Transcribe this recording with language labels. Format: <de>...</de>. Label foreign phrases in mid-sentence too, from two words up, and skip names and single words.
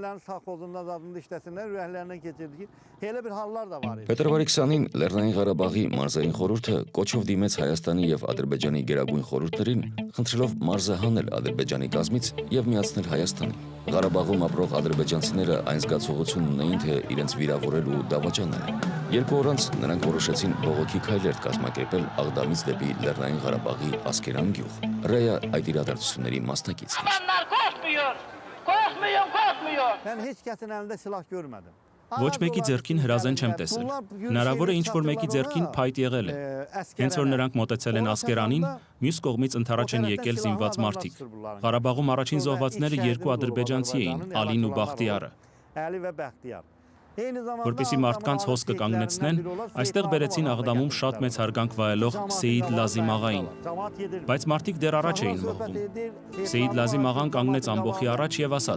<hy>Փետրվարի 20-ին Լեռնային Ղարաբաղի մարզային խորհուրդը կոչով դիմեց Հայաստանի եւ Ադրբեջանի գերագույն խորհուրդներին, խնդրելով մարզը հանել Ադրբեջանի կազմից եւ միացնել Հայաստանին։ Ղարաբաղում ապրող ադրբեջանցիները այն զգացողությունն ունեին, թե իրենց վիրավորել ու դավաճանել են։ Երկու օր անց նրանք որոշեցին բողոքի քայլեր կազմակերպել Աղդամից դեպի Լեռնային Ղարաբաղի Ասկերան գյուղ։ Ռեյը այդ իրադարձությունների մասնակիցն էր։</hy> <az>Mən heç kəsin əlində silah görmədim.</az> <hy>Ոչ մեկի ձեռքին հրազեն չեմ տեսել։ Հնարավոր է ինչ-որ մեկի ձեռքին փայտ եղել է։ Հենց որ նրանք մոտեցել են Ասկերանին, մյուս կողմից ընթരാճ են եկել զինված մարդիկ։ Ղարաբաղում առաջին զոհվածները երկու ադրբեջանցի էին՝ Ալին ու Բախտիարը։</hy> <az>Əli və Bəxtiyar.</az> <hy>Որպեսզի մարդկանց հոսքը կանգնեցնեն, այստեղ բերեցին Աղդամում շատ մեծ հարգանք վայելող Սեյիդ Լազիմ աղային։ Բայց մարդիկ դեռ առաջ էին մղվում։ Սեյիդ Լազիմ աղան կանգնեց ամբոխի առաջ եւ ասաց.</hy>